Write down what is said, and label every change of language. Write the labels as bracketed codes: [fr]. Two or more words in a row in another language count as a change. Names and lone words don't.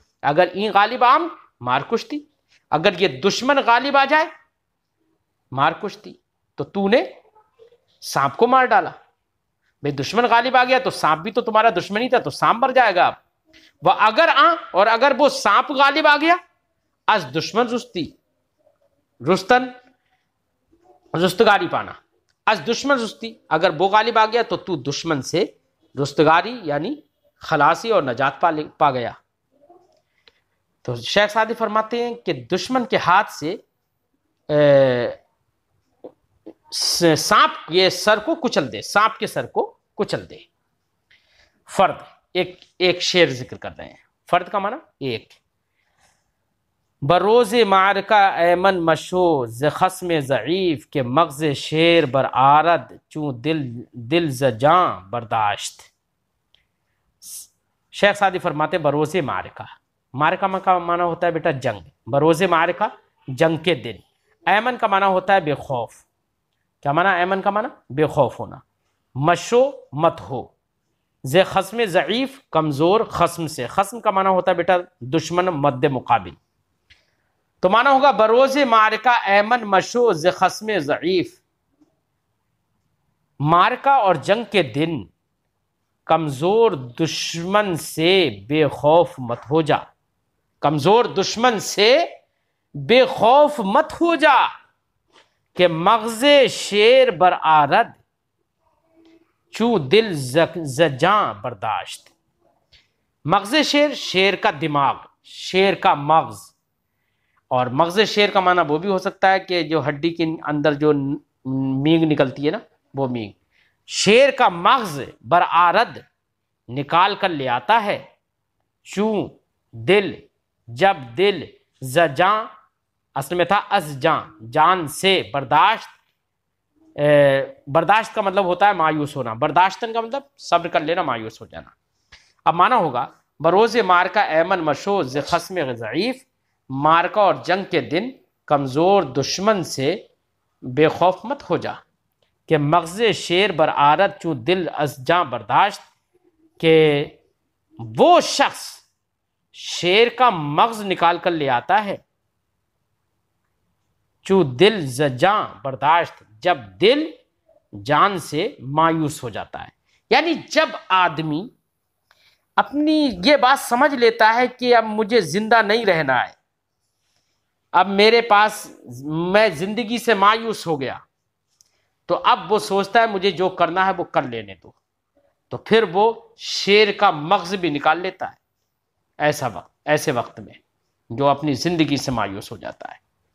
[fa] اگر این غالب عام مار کشتی، [ur] اگر یہ دشمن غالب آ جائے [fa] مار کشتی، [ur] تو تو نے سانپ کو مار ڈالا۔ بھئی دشمن غالب آ گیا تو سانپ بھی تو تمہارا دشمن ہی تھا، تو سانپ مر جائے گا اب۔ وہ اگر اور اگر وہ سانپ غالب آ گیا، [fa] از دشمن رستی، رستن [ur] رستگاری پانا، [fa] از دشمن رستی، [ur] اگر وہ غالب آ گیا تو تو دشمن سے رستگاری یعنی خلاصی اور نجات پا گیا۔ تو شیخ سعدی فرماتے ہیں کہ دشمن کے ہاتھ سے سانپ یہ سر کو کچل دے، سانپ کے سر کو کچل دے۔ فرد، ایک شعر ذکر کر رہے ہیں، فرد کا معنی ایک۔ [fa] بروز معرکہ ایمن مشو ز خصم ضعیف، کے مغز شیر بر آرد چون دل ز جاں برداشت۔ [ur] شیخ سعدی فرماتے [fa] بروز معرکہ، [ur] معرکہ کا معنی ہوتا ہے بیٹا جنگ، [fa] بروز معرکہ [ur] جنگ کے دن۔ ایمن کا معنی ہوتا ہے بے خوف، کیا معنی ایمن کا معنی؟ بے خوف ہونا۔ مشو مت ہو، [fa] ز خصم ضعیف [ur] کمزور خصم سے، خصم کا معنی ہوتا ہے بیٹا دشمن مد مقابل، تو معنی ہوگا [fa] بروز معرکہ ایمن مشو ز خصم ضعیف، [ur] معرکہ اور جنگ کے دن کمزور دشمن سے بے خوف مت ہو جا، کمزور دشمن سے بے خوف مت ہو جا، [fa] کہ مغز شیر بر آرد چو دل زجاں برداشت۔ [ur] مغز شیر، شیر کا دماغ، شیر کا مغز، اور مغز شیر کا معنی وہ بھی ہو سکتا ہے کہ جو ہڈی کے اندر جو مینگ نکلتی ہے نا، وہ مینگ۔ شیر کا مغز [fa] بر آرد [ur] نکال کر لے آتا ہے، [fa] چوں دل، [ur] جب دل، زجاں اصل میں تھا [fa] از جاں، [ur] جان سے، برداشت، برداشت کا مطلب ہوتا ہے مایوس ہونا، برداشتن کا مطلب صبر کر لینا، مایوس ہو جانا۔ اب معنی ہوگا [fa] بروز مارکہ ایمن مشو ز خصم ضعیف، [ur] مارکہ اور جنگ کے دن کمزور دشمن سے بے خوف مت ہو جا، [fa] کہ مغز شیر بر آرد چوں دل از جاں برداشت، [ur] کہ وہ شخص شیر کا مغز نکال کر لے آتا ہے، [fa] چوں دل ز جاں برداشت، [ur] جب دل جان سے مایوس ہو جاتا ہے۔ یعنی جب آدمی اپنی یہ بات سمجھ لیتا ہے کہ اب مجھے زندہ نہیں رہنا ہے، اب میرے پاس، میں زندگی سے مایوس ہو گیا، تو اب وہ سوچتا ہے مجھے جو کرنا ہے وہ کر لینے دو، تو پھر وہ شیر کا مغز بھی نکال لیتا ہے ایسے وقت میں جو اپنی زندگی سے مایوس ہو جاتا ہے۔